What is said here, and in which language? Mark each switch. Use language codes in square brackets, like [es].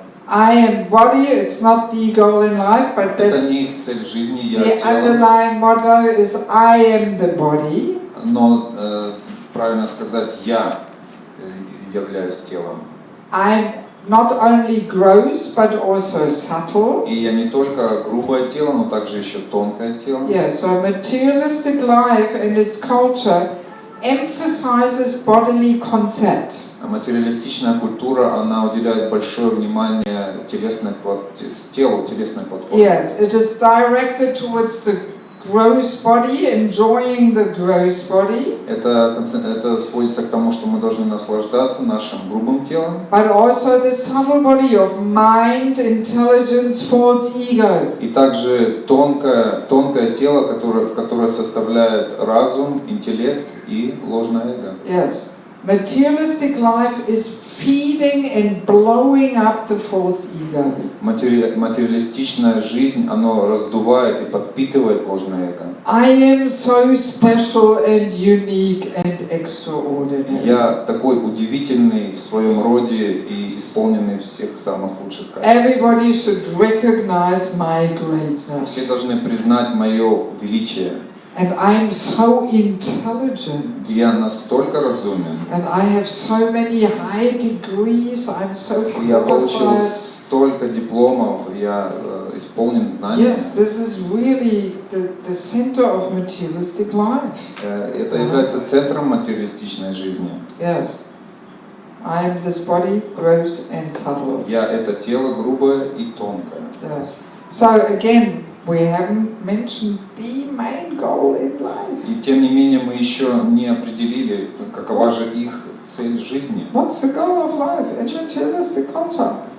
[en] I am body, it's not the goal in life, but [ru] Это [en] that's [ru] не их цель в жизни, я [en] the [ru] тело. [en] underlying motto is I am the body. [ru] Но правильно сказать, я являюсь телом. [en] I'm not only gross, but also subtle. [ru] И я не только грубое тело, но также еще тонкое тело. [en] Yeah, so materialistic life and its culture emphasizes bodily contact. [ru] Материалистичная культура, она уделяет большое внимание телу, телесной платформе. [en] Yes, it is directed towards the gross body, enjoying the gross body. [ru] Это сводится к тому, что мы должны наслаждаться нашим грубым телом. [en] But also the subtle body of mind, intelligence, false ego. [ru] И также тонкое тело, которое составляет разум, интеллект и ложное эго. [en] Yes. Materialistic life is feeding and blowing up the false ego. [ru] Материалистичная жизнь, оно раздувает и подпитывает ложное эго. [en] I am so special and unique and extraordinary. [ru] Я такой удивительный в своем роде и исполненный всех самых лучших качеств. [en] Everybody should recognize my greatness. [ru] Все должны признать мое величие. [en] And I'm so intelligent. [ru] Я настолько разумен. [en] And I have so many high degrees. I'm so [ru] Я получил [en] qualified. [ru] столько дипломов, я исполнен знаний. [en] Yes, this is really the center of materialistic life. [ru] Это является центром материалистичной жизни. [en] Yes. I am this body, gross and subtle. [ru] Я это тело грубое и тонкое. [en] Yes. So again, we haven't mentioned the main goal in life. [ru] И тем не менее мы еще не определили, какова же их цель жизни. [en] What's the goal of life in materialistic culture?